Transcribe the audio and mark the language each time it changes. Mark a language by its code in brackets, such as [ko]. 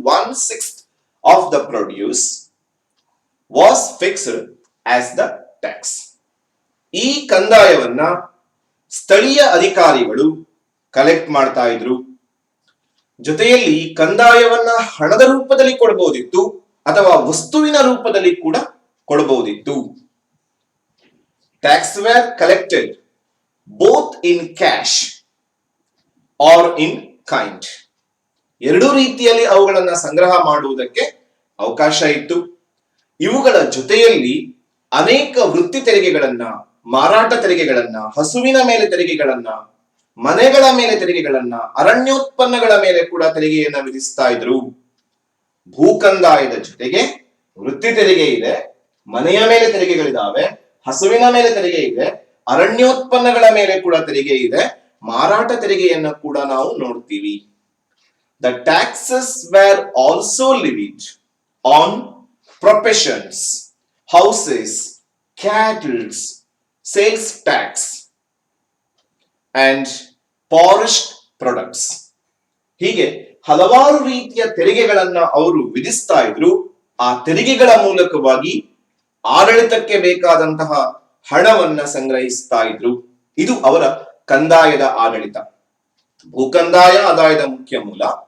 [en] 1/6 of the produce was fixed as the tax. [kn] ಈ ಕಂದಾಯವನ್ನ ಸ್ಥಳೀಯ ಅಧಿಕಾರಿಗಳು ಕಲೆಕ್ಟ್ ಮಾಡ್ತಾ ಇದ್ರು. ಜೊತೆಯಲ್ಲಿ ಕಂದಾಯವನ್ನ ಹಣದ ರೂಪದಲ್ಲಿ ಕೊಡಬಹುದಿತ್ತು ಅಥವಾ ವಸ್ತುವಿನ ರೂಪದಲ್ಲಿ ಕೂಡ ಕೊಡಬಹುದಿತ್ತು. [en] Tax were collected both in cash or in kind. [kn] ಎರಡೂ ರೀತಿಯಲ್ಲಿ ಅವುಗಳನ್ನ ಸಂಗ್ರಹ ಮಾಡುವುದಕ್ಕೆ ಅವಕಾಶ ಇತ್ತು. ಇವುಗಳ ಜೊತೆಯಲ್ಲಿ ಅನೇಕ ವೃತ್ತಿ ತೆರಿಗೆಗಳನ್ನ, ಮಾರಾಟ ತೆರಿಗೆಗಳನ್ನ, ಹಸುವಿನ ಮೇಲೆ ತೆರಿಗೆಗಳನ್ನ, ಮನೆಗಳ ಮೇಲೆ ತೆರಿಗೆಗಳನ್ನ, ಅರಣ್ಯೋತ್ಪನ್ನಗಳ ಮೇಲೆ ಕೂಡ ತೆರಿಗೆಯನ್ನ ವಿಧಿಸ್ತಾ ಇದ್ರು. ಭೂ ಕಂದಾಯದ ಜೊತೆಗೆ ವೃತ್ತಿ ತೆರಿಗೆ ಇದೆ, ಮನೆಯ ಮೇಲೆ ತೆರಿಗೆಗಳಿದಾವೆ, ಹಸುವಿನ ಮೇಲೆ ತೆರಿಗೆ ಇದೆ, ಅರಣ್ಯೋತ್ಪನ್ನಗಳ ಮೇಲೆ ಕೂಡ ತೆರಿಗೆ ಇದೆ, ಮಾರಾಟ ತೆರಿಗೆಯನ್ನ ಕೂಡ ನಾವು ನೋಡ್ತೀವಿ. [en] The taxes were also levied on professions, houses, cattle, sales tax and forest products. [kn] ಹೀಗೆ ಹಲವಾರು ರೀತಿಯ ತೆರಿಗೆಗಳನ್ನ ಅವರು ವಿಧಿಸ್ತಾ ಇದ್ರು. ಆ ತೆರಿಗೆಗಳ ಮೂಲಕವಾಗಿ ಆಡಳಿತಕ್ಕೆ ಬೇಕಾದಂತಹ ಹಣವನ್ನ ಸಂಗ್ರಹಿಸ್ತಾ ಇದ್ರು. ಇದು ಅವರ ಕಂದಾಯದ ಆಡಳಿತ. ಭೂ ಕಂದಾಯ ಆದಾಯದ ಮುಖ್ಯ ಮೂಲ.